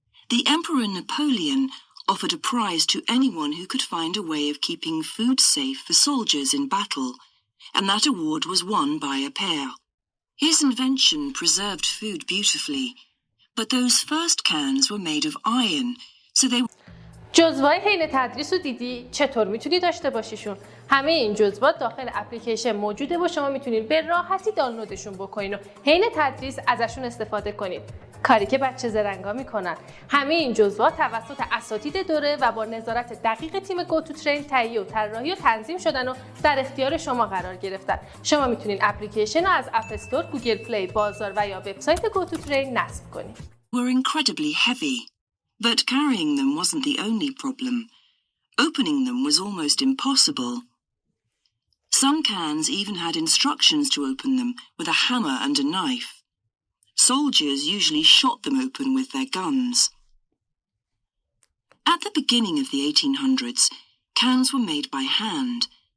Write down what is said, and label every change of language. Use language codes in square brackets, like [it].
[en] The Emperor Napoleon offered a prize to anyone who could find a way of keeping food safe for soldiers in battle, and that award was won by Appert. His invention preserved food beautifully, but those first cans were made of iron, so they [fa] جزوای حین تدریس رو دیدی؟ چطور میتونی داشته باشیشون؟ همه این جزوات داخل اپلیکیشن موجوده و شما میتونید به راحتی دانلودشون بکنین و حین تدریس ازشون استفاده کنید. کاری که بچه زرنگا میکنن. همه این جزوات توسط اساتید دوره و با نظارت دقیق تیم گوتوترین تهیه و طراحی و تنظیم شدن و در اختیار شما قرار گرفتن. شما میتونید اپلیکیشن رو از اپ استور، گوگل پلی، بازار و یا وبسایت گوتوترین نصب کنید. [en] were incredibly heavy. But carrying them wasn't the only problem. Opening them was almost impossible. Some cans even had instructions to open them with a hammer and a knife. Soldiers usually shot them open with their guns. At the beginning of the 1800s, cans were made by hand.